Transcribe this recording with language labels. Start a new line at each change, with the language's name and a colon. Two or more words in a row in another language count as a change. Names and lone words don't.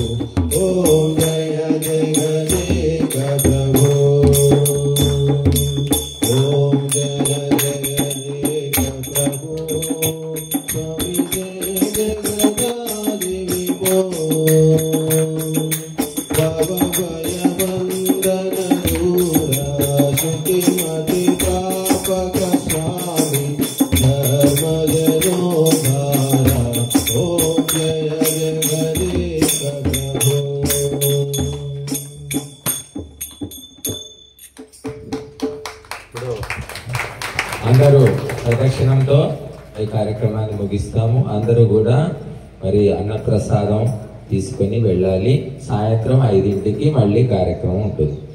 Hindi: ओम जय जगदेक प्रभो ओम जय जगदेक प्रभो स्वामी जय जगदादिविभो भवभय बंधन दूर श्रुतिमति प्रापक स्वामी धर्मजनोद्धार। ओम जय जगदेक प्रभो।
Telugu: అందరూ ప్రదక్షిణంతో ఈ కార్యక్రమాన్ని ముగిస్తాము. అందరూ కూడా మరి అన్నప్రసాదం తీసుకొని వెళ్ళాలి. సాయంత్రం 5ంటికి మళ్ళీ కార్యక్రమం ఉంటుంది.